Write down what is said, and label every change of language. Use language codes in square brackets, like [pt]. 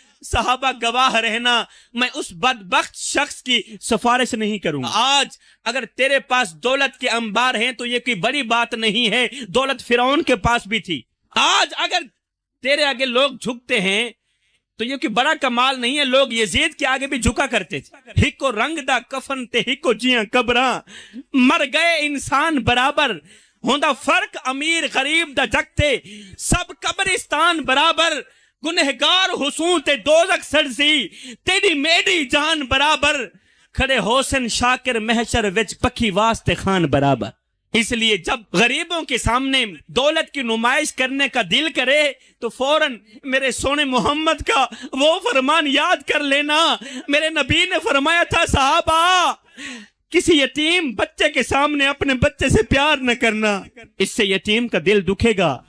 [ur] صحابہ گواہ رہنا, میں اس بدبخت شخص کی سفارش نہیں کروں گا. آج اگر تیرے پاس دولت کے انبار ہیں تو یہ کوئی بڑی بات نہیں ہے, دولت فرعون کے پاس بھی تھی. آج اگر تیرے آگے لوگ جھکتے ہیں تو یہ کوئی بڑا کمال نہیں ہے, لوگ یزید کے آگے بھی جھکا کرتے تھے. [skr] ہکو رنگ دا کفن تے ہکو جیاں قبراں, مر گئے انسان برابر, ہوندا فرق امیر غریب دا جگتے, سب قبرستان برابر, گنہگار حسون تے دوزخ سرزی, تیری میری جان برابر, کھڑے حسن شاکر محشر وچ پکھی واسطے خان برابر. [ur] اس لیے جب غریبوں کے سامنے دولت کی نمائش کرنے کا دل کرے تو فوراً میرے سونے محمد کا وہ فرمان یاد کر لینا. میرے نبی نے فرمایا تھا, صحابہ کسی یتیم بچے کے سامنے اپنے بچے سے پیار نہ کرنا, اس سے یتیم کا دل دکھے گا.